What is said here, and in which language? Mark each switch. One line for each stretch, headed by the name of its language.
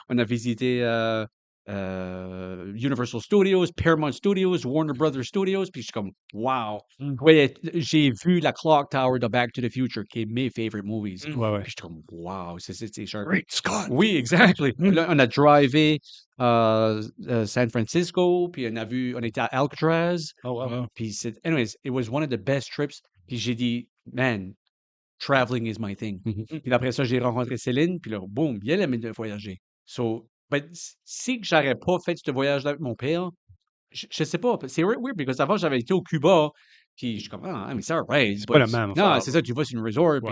French: On a visité Universal Studios, Paramount Studios, Warner Brothers Studios. Puis je suis comme, wow. Ouais, j'ai vu la Clock Tower de Back to the Future, qui est mes
English: favorite movies.
French: Ouais, ouais. Puis je suis comme, wow, c'est sharp.
English: Great Scott!
French: Oui, exactly. Là, on a drivé San Francisco, puis on était à Alcatraz.
English: Oh, wow.
French: Puis
English: anyways, it was one of the best trips.
French: Puis j'ai dit,
English: man, traveling is my thing.
French: Puis après ça, j'ai rencontré Céline, puis là, boum, elle aimait de voyager.
English: So, but
French: si j'aurais pas fait ce voyage-là avec mon père, je sais pas, c'est weird, parce qu'avant, j'avais été au Cuba, puis je suis comme, ah, mais c'est alright. C'est pas la même Non, affaire. c'est ça, tu vas sur une resort, puis